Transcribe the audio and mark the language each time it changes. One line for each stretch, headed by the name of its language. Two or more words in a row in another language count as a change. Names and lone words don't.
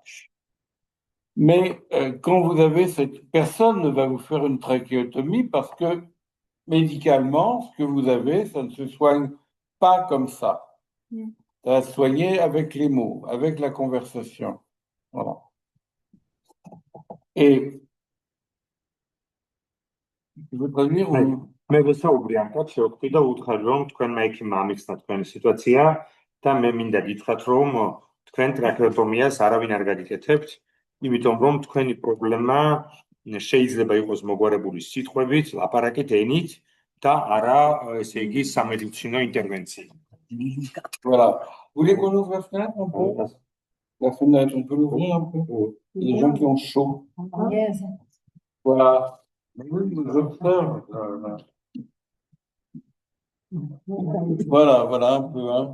French: Mais quand vous avez cette personne ne va vous faire une trachéotomie parce que médicalement, ce que vous avez, ça ne se soigne pas comme ça. Ça va se soigner avec les mots, avec la conversation. Voilà. Et tu veux traduire ou...
Georgian: მე ვესაუბრე ამ კაცს, შევხვდი და უთხრა რომ თქვენმა ექიმმა ამიხსნა თქვენი სიტუაცია და მე მინდა გითხრათ რომ თქვენ ტრაქეოტომიას არავინ არ გაგიკეთებთ, იმიტომ რომ თქვენი პრობლემა შეიძლება იყოს მოგვარებული სიტყვებით, ლაპარაკით, ენით და არა, ესე იგი, სამედიცინო ინტერვენციით.
French: Voilà. Vous voulez qu'on ouvre la fenêtre un peu? La fenêtre, on peut l'ouvrir un peu? Il y a des gens qui ont chaud. Yes. Voilà. Oui, j'observe. Voilà, un peu. Hein.